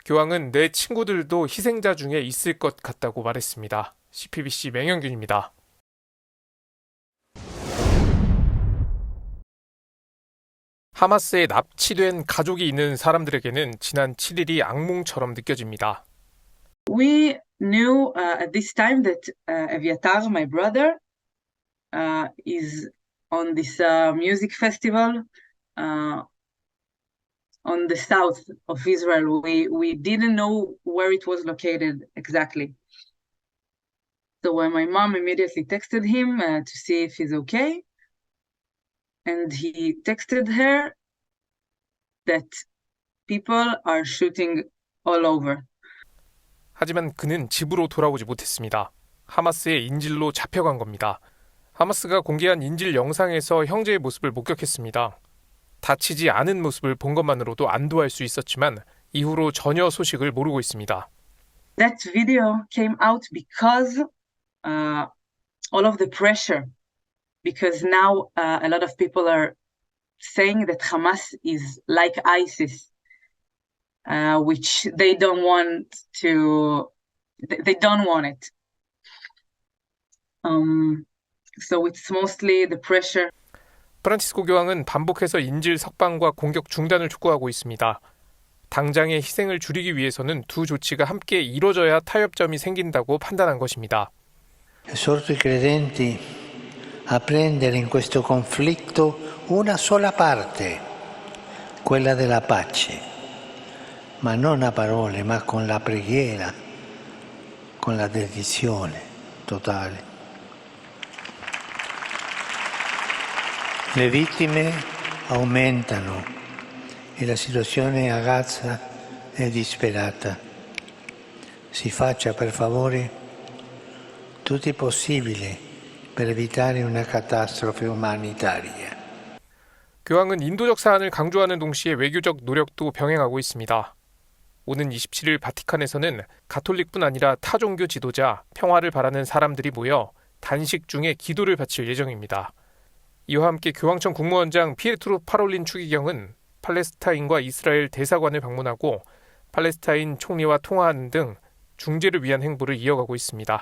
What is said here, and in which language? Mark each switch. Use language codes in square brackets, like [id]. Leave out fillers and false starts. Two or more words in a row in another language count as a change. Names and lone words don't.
[ko] 교황은 내 친구들도 희생자 중에 있을 것 같다고 말했습니다. CPBC 맹영균입니다. 하마스에 납치된 가족이 있는 사람들에게는 지난 7일이 악몽처럼 느껴집니다. [en] We knew at this time that Eviatar, my brother, is on this music festival on the south of Israel. We didn't know where it was located exactly. So when my mom immediately texted him to see if he's okay, and he texted her that people are shooting all over. [ko] 하지만 그는 집으로 돌아오지 못했습니다. 하마스의 인질로 잡혀간 겁니다. 하마스가 공개한 인질 영상에서 형제의 모습을 목격했습니다. 다치지 않은 모습을 본 것만으로도 안도할 수 있었지만 이후로 전혀 소식을 모르고 있습니다. [en] That video came out because all of the pressure, because now a lot of people are saying that Hamas is like ISIS. Which they don't want to. They don't want it. So it's mostly the pressure. [ko] 프란치스코 교황은 반복해서 인질 석방과 공격 중단을 촉구하고 있습니다. 당장의 희생을 줄이기 위해서는 두 조치가 함께 이뤄져야 타협점이 생긴다고 판단한 것입니다. [it] Esorto i credenti a prendere in questo conflitto una sola parte, quella della pace. Ma non a parole, ma con la preghiera, con la dedizione totale. Le vittime aumentano e la situazione a Gaza è disperata. Si faccia per favore tutto il possibile per evitare una catastrofe umanitaria. [ko] 교황은 인도적 사안을 강조하는 동시에 외교적 노력도 병행하고 있습니다. 오는 27일 바티칸에서는 가톨릭뿐 아니라 타종교 지도자, 평화를 바라는 사람들이 모여 단식 중에 기도를 바칠 예정입니다. 이와 함께 교황청 국무원장 피에트로 파롤린 추기경은 팔레스타인과 이스라엘 대사관을 방문하고 팔레스타인 총리와 통화하는 등 중재를 위한 행보를 이어가고 있습니다.